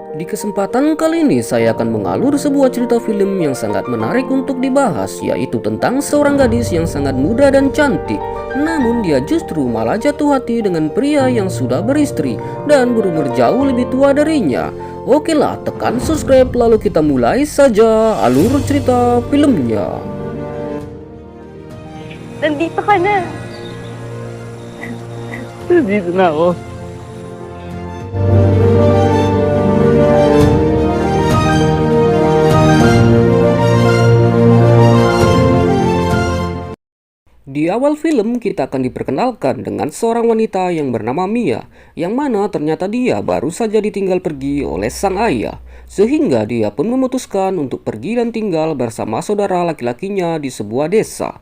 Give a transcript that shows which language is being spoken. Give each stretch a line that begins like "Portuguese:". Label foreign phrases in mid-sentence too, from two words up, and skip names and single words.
Indonesian: kesempatan kali ini saya akan mengalur sebuah cerita film yang sangat menarik untuk dibahas, yaitu tentang seorang gadis yang sangat muda dan cantik. Namun dia justru malah jatuh hati dengan pria yang sudah beristri dan berumur jauh lebih tua darinya. Oke lah, tekan subscribe lalu kita mulai saja alur cerita filmnya.
Filipino: Nandito ka na. Dito na ako.
Indonesian: Di awal film kita akan diperkenalkan dengan seorang wanita yang bernama Mia, yang mana ternyata dia baru saja ditinggal pergi oleh sang ayah, sehingga dia pun memutuskan untuk pergi dan tinggal bersama saudara laki-lakinya di sebuah desa.